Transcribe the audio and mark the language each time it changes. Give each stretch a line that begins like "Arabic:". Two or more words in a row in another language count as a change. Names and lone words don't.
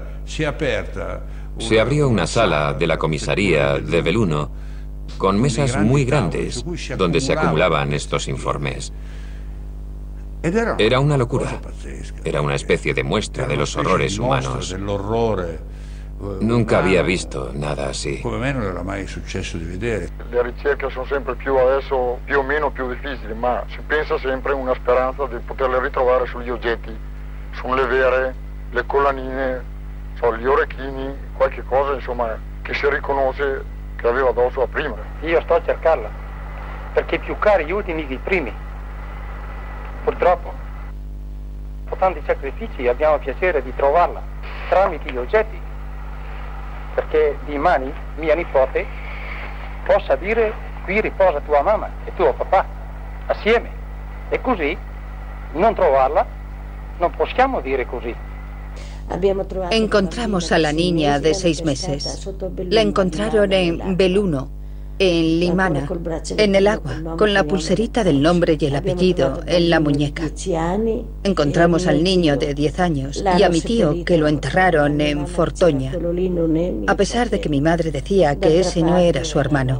Spanish: Se abrió una sala de la comisaría de Belluno con mesas muy grandes donde se acumulaban estos informes. Era una locura. Era una especie de muestra de los horrores humanos. Nunca había visto nada así.
Italian: Le ricerche sono sempre adesso più o meno più difficili, ma si pensa sempre una speranza di poterle ritrovare sugli oggetti, sulle vere, le collanine, gli orecchini, qualche cosa insomma che si riconosce che aveva addosso a prima. Io sto a cercarla, perché più cari gli ultimi che i primi. Purtroppo, con tanti sacrifici abbiamo piacere di trovarla tramite gli oggetti, perché domani mia nipote possa dire qui riposa tua mamma e tuo papà assieme, e così non trovarla non possiamo dire così.
Spanish: Encontramos a la niña de 6 meses. La encontraron en Belluno, en Limana, en el agua, con la pulserita del nombre y el apellido en la muñeca. Encontramos al niño de 10 años y a mi tío, que lo enterraron en Fortoña, a pesar de que mi madre decía que ese no era su hermano.